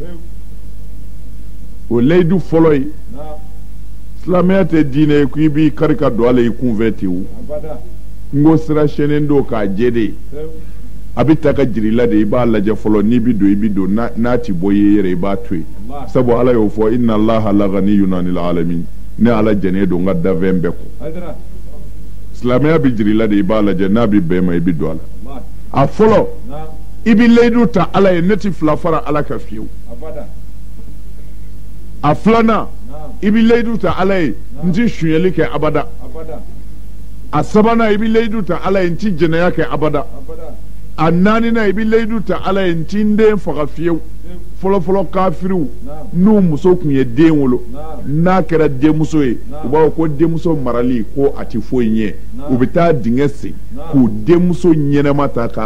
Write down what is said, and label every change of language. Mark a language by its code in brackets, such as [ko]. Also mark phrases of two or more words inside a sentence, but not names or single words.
[bm] o layidu fɔlɔ ye silamɛya tɛ diinɛ ye ko i b'i kari ka don a la i kunfɛ ten o n ko sira sɛnɛnen don k'a jɛ de ye a bɛ ta ka jiri la de i b'a lajɛ fɔlɔ n'i bɛ don i bɛ don n'a ti bɔ i ye yɛrɛ i b'a to yen sabu ala y'o fɔ [ar] إن الله لغني عن العالمين [bm] ne ala jɛnen don n ka dafɛn bɛɛ kɔ silamɛya bɛ jiri la de i b'a lajɛ n'a bɛ bɛn ma i bɛ don a la a fɔlɔ i bɛ layidu ta ala ye ne ti fila fara ala ka fiyewu a filanan i bɛ layidu ta ala ye n ti sunyɛli kɛ abada a sabanan i bɛ layidu ta ala ye n ti jɛnɛya kɛ abada a naaninan i bɛ layidu ta ala ye n ti n den faga fiyewu fɔlɔfɔlɔ kafiriw n'u muso tun ye den wolo n'a kɛra denmuso ye u b'a fɔ ko denmuso marali ko a ti foyi ɲɛ u bɛ taa dingɛ sen k'u denmuso ɲɛnɛma ta k'a